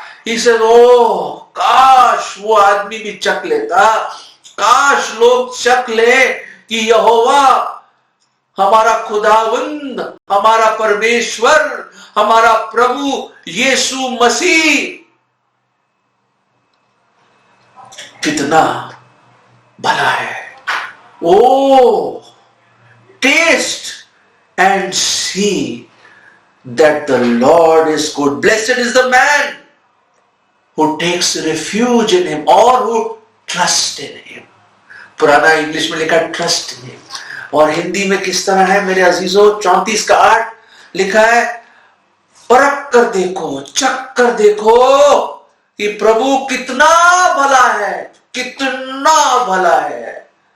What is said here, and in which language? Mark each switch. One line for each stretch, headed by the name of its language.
Hindi: इसे ओ काश वो आदमी भी चख लेता, काश लोग चख ले कि यहोवा हमारा खुदावंद, हमारा परमेश्वर, हमारा प्रभु यीशु मसीह कितना भला है।
English: O taste and see that the Lord is good. Blessed is the man who takes refuge in him or who trusts in him.
Hindi: पुराना इंग्लिश में लिखा
English: trust in him,
Hindi: और हिंदी में किस तरह है मेरे अजीजों? 34 का 8 लिखा है, परख कर देखो, चख कर देखो कि प्रभु कितना भला है, कितना भला है।